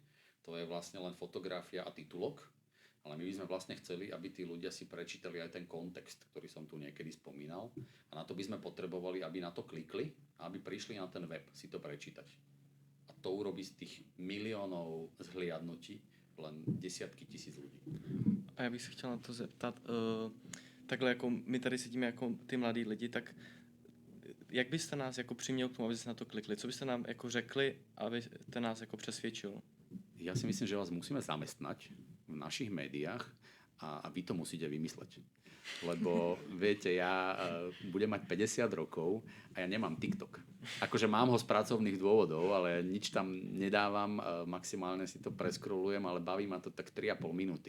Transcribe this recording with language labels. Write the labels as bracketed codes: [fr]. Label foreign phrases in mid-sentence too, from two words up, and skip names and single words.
[sk] To je vlastne len fotografia a titulok, ale my by sme vlastne chceli, aby tí ľudia si prečítali aj ten kontext, ktorý som tu niekedy spomínal. A na to by sme potrebovali, aby na to klikli a aby prišli na ten web si to prečítať. A to urobí z tých miliónov zhliadnutí len desiatky tisíc ľudí. [cs] A já bych se chtěl na to zeptat, takhle jako my tady sedíme jako ty mladí lidi, tak jak byste nás jako přiměl k tomu, abyste na to klikli? Co byste nám jako řekli, abyste nás jako přesvědčil? [sk] Ja si myslím, že vás musíme zamestnať v našich médiách a vy to musíte vymysleť. Lebo viete, ja budem mať 50 rokov a ja nemám TikTok. Akože mám ho z pracovných dôvodov, ale nič tam nedávam, maximálne si to preskrolujem, ale baví ma to tak 3,5 minúty.